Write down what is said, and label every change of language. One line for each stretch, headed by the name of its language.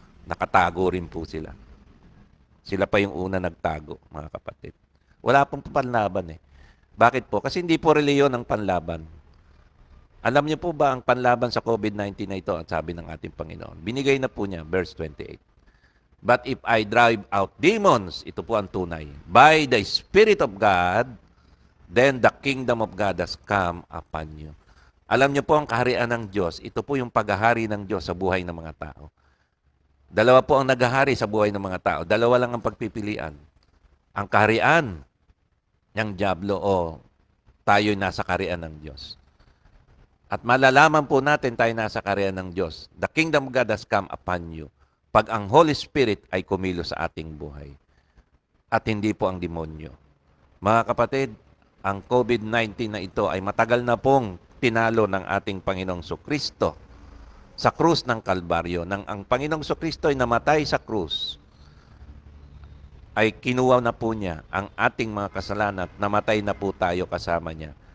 Filipino: Nakatago rin po sila. Sila pa yung una nagtago, mga kapatid. Wala pong panlaban eh. Bakit po? Kasi hindi po reliyon ang panlaban. Alam niyo po ba ang panlaban sa COVID-19 na ito? At sabi ng ating Panginoon, binigay na po niya, verse 28.
English: But if I drive out demons,
Filipino: ito po ang tunay,
English: by the Spirit of God, then the kingdom of God has come upon you.
Filipino: Alam niyo po ang kaharian ng Diyos, ito po yung paghahari ng Diyos sa buhay ng mga tao. Dalawa po ang naghahari sa buhay ng mga tao. Dalawa lang ang pagpipilian. Ang kaharian ng dyablo o tayo'y nasa kaharian ng Diyos. At malalaman po natin tayo nasa kaharian ng Diyos.
English: The kingdom of God has come upon you.
Filipino: Pag ang Holy Spirit ay kumilo sa ating buhay. At hindi po ang demonyo. Mga kapatid, ang COVID-19 na ito ay matagal na pong tinalo ng ating Panginoong Kristo sa krus ng Kalbaryo. Nang ang Panginoong Kristo ay namatay sa krus, ay kinuha na po niya ang ating mga kasalanan at namatay na po tayo kasama niya.